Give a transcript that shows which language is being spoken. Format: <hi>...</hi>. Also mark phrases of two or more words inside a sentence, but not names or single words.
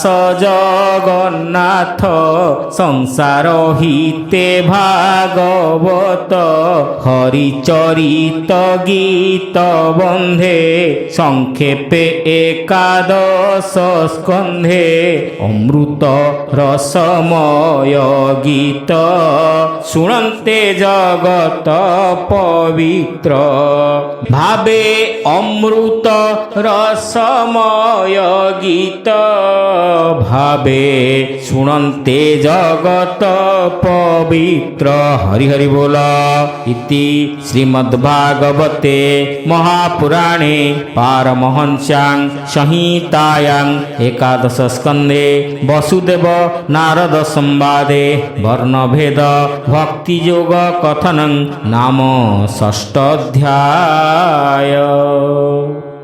<or>ଜଗନ୍ନାଥ ସଂସାର ହିତେ ଭାଗବତ ହରିଚରିତ ଗୀତ ବନ୍ଧେ ସଂକ୍ଷେପେ ଏକାଦଶ ସ୍କନ୍ଧେ ଅମୃତ ରସମୟ ଗୀତ ଶୁଣନ୍ତେ ଜଗତ ପବିତ୍ର ଭାବେ ଅମୃତ ରସମୟ ଗୀତ ଭାବେ ଶୁଣନ୍ତେ ଜଗତ ପବିତ୍ର ହରି ହରି ବୋଲ</or> <sa>ଇତି ଶ୍ରୀମଦ୍ଭାଗବତେ महापुराणे पारमहंस्यां संहितायां एकादश स्कन्धे वसुदेव नारद संवादे वर्णभेद भक्तियोग कथनं नाम षष्ठाध्याय।</sa>